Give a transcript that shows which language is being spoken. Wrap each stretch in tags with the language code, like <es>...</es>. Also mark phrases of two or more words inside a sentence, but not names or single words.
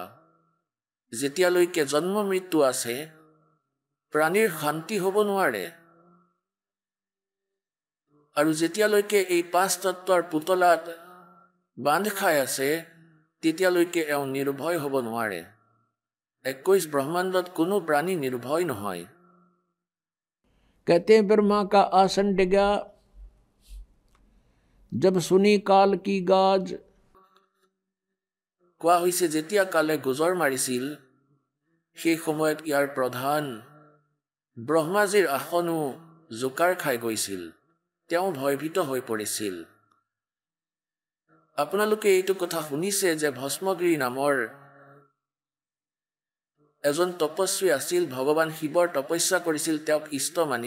<as>যেতিয়ালৈকে জন্ম মৃত্যু আছে, প্ৰাণীৰ শান্তি হ'ব নোৱাৰে, আৰু যেতিয়ালৈকে এই 5 তত্ত্বৰ পুতলাত বান্ধ খাই আছে, তেতিয়ালৈকে এওঁ নিৰ্ভয় হ'ব নোৱাৰে। 21 ব্ৰহ্মাণ্ডত কোনো প্ৰাণী নিৰ্ভয় নহয়।</as> <hi>कहते हैं ब्रह्मा का आसन डिगा जब सुनी काल की गाज।</hi> <as>কোৱা হৈছে যেতিয়া কালে গুজৰ মাৰিছিল, সেই সময়ত ইয়াৰ প্ৰধান ব্ৰহ্মাজীৰ আসনো জোকাৰ খাই গৈছিল, তেওঁ ভয়ভীত হৈ পৰিছিল। আপোনালোকে এইটো কথা শুনিছে যে ভস্মগিৰি নামৰ এজন তপস্বী আছিল, ভগৱান শিৱৰ তপস্যা কৰিছিল তেওঁক ইষ্ট মানি।</as>